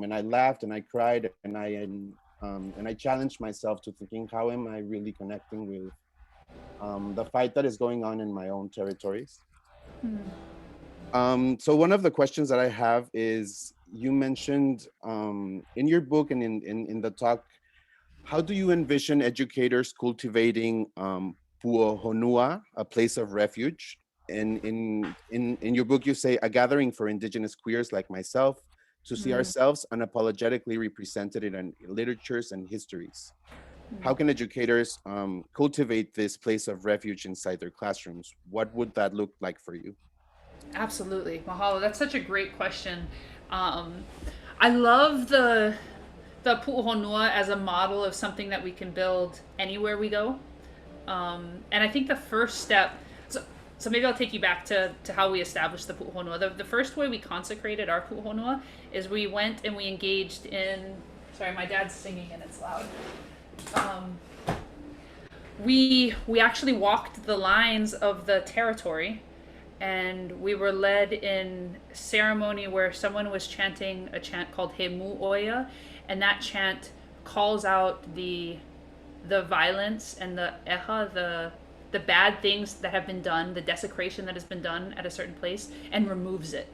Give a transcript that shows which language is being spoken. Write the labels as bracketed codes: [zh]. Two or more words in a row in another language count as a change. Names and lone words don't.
[en] And I laughed and I cried, and I challenged myself to thinking, how am I really connecting with the fight that is going on in my own territories? So one of the questions that I have is, you mentioned in your book and in the talk, how do you envision educators cultivating puʻohonua, a place of refuge? And in your book, you say, a gathering for indigenous queers like myself to see ourselves unapologetically represented in literatures and histories. How can educators cultivate this place of refuge inside their classrooms? What would that look like for you? Absolutely. Mahalo. That's such a great question. I love the puʻohonua as a model of something that we can build anywhere we go. And I think the first step, so maybe I'll take you back to how we established the puʻohonua. The first way we consecrated our puʻohonua is we went and we engaged in, sorry, my dad's singing and it's loud. We actually walked the lines of the territory, and we were led in ceremony where someone was chanting a chant called He Mu'oia, and that chant calls out the violence and the eha, the bad things that have been done, the desecration that has been done at a certain place, and removes it.